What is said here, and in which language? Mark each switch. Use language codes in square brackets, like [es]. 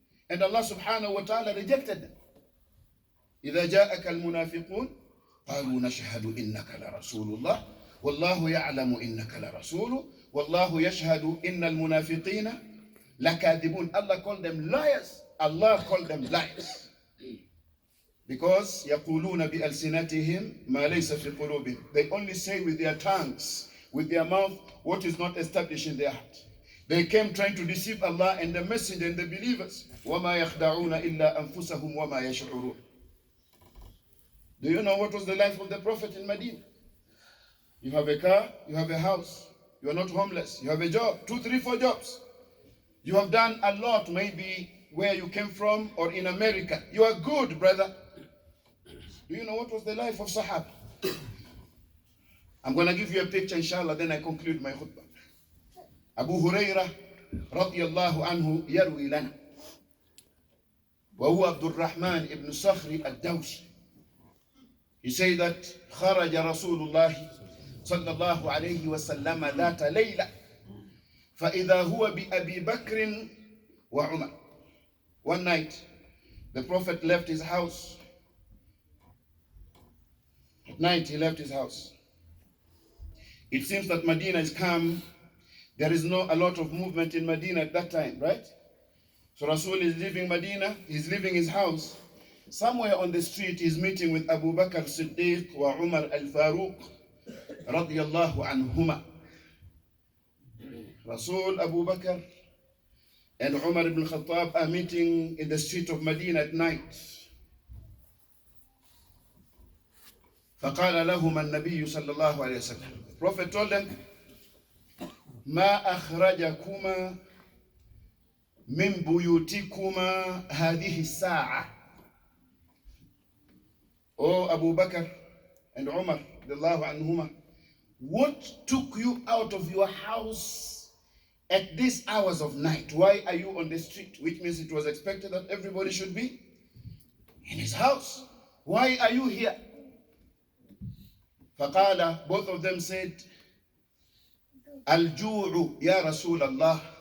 [en] And Allah subhanahu wa ta'ala rejected them. [ar] إِذَا جَاءَكَ الْمُنَافِقُونَ قَالُوا نَشْهَدُ إِنَّكَ لَرَسُولُ اللَّهِ وَاللَّهُ يَعْلَمُ إِنَّكَ لَرَسُولُ وَاللَّهُ يَشْهَدُ إِنَّ الْمُنَافِقِينَ لَكَاذِبُونَ. [en] Allah called them liars. Allah called them liars. Because [ar] يَقُولُونَ بِأَلْسِنَتِهِمْ مَا لَيْسَ فِي قُلُوبِهِمْ. [en] They only say with their tongues, with their mouth, what is not established in their heart. They came trying to deceive Allah and the messenger and the believers. [ar] وَمَا يَخْدَعُونَ إِلَّا أَنفُسَهُمْ وَمَا يَشْعُرُونَ. [en] Do you know what was the life of the Prophet in Medina? You have a car, you have a house, you are not homeless, you have a job, 2, 3, 4 jobs. You have done a lot, maybe where you came from or in America. You are good, brother. Do you know what was the life of Sahaba? I'm going to give you a picture, inshallah, then I conclude my khutbah. Abu Hurairah radiyallahu anhu [ar] yarwi lana. وهو عبد الرحمن ibn Sakhri al-Dawsi. [en] He said that [ar] خرج رسول الله صلى الله عليه وسلم ذات ليلة فإذا هو بأبي بكر وعمر. [en] One night, the Prophet left his house. At night, he left his house. It seems that Medina is calm. There is not a lot of movement in Medina at that time, right? So Rasul is leaving Medina. He's leaving his house. Somewhere on the street, he's meeting with Abu Bakr Siddiq wa Umar al-Faruq radiyallahu anhuma. Rasul, Abu Bakr, and Umar ibn Khattab are meeting in the street of Medina at night. [ar] فقال لهما النبي صلى الله عليه وسلم. [en] The Prophet told them, [ar] ما أخرجكما من بيوتكما هذه الساعة. [en] Oh, Abu Bakr and Umar radiyallahu anhuma, what took you out of your house at these hours of night? Why are you on the street? Which means it was expected that everybody should be in his house. Why are you here? [ar] فقال, [en] both of them said, [ar] الجوع يا رسول الله.